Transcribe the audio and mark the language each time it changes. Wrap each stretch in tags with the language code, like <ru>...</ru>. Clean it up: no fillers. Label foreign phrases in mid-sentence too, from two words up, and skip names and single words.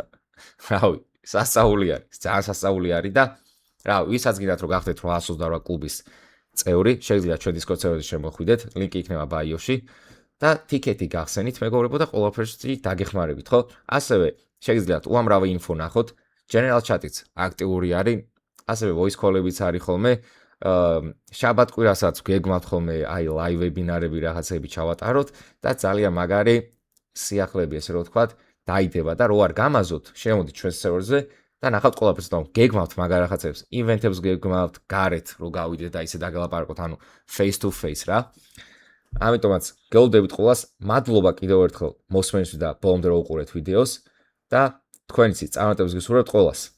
<ka>რავი, სასწაული არის, ძალიან სასწაული არის და რავი, ვისაც გინდათ რომ გახდეთ 828 კლუბის წევრი, შეგიძლიათ ჩვენ Discord server-ზე შემოხვიდეთ, ლინკი იქნება bio-ში და ტიკეტი გახსენით, მეგობრებო და ყველაფერში დაგეხმარებით, ხო? ასევე შეგიძლიათ უამრავი ინფო ნახოთ,</ka> <en>general chat-</en> <ka>იც აქტიური არის, ასევე</ka> <en>voice call-</en> <ka>ებიც არის ხოლმე. შაბათ-კვირასაც გეგმავთ ხოლმე აი live ვებინარები რაღაცები ჩავატაროთ და ძალიან მაგარი სიახლეები ესე რომ ვთქვათ, დაიდება და რო არ გამაზოთ, შემოდით ჩვენ server-ზე და ნახავთ ყველაფერს და გეგმავთ მაგარ რაღაცებს, ივენთებს გეგმავთ, გარეთ რო გავიდეთ და ისე დაგელაპარაკოთ, ანუ</ka> <en>face to face</en> <ka>რა. ამიტომაც გეულდებით ყველას, მადლობა კიდევ ერთხელ მოსმენისთვის და ბოლომდე რო უყურეთ ვიდეოს და თქვენიცით წარმატებებს გისურვებთ ყველას.</ka>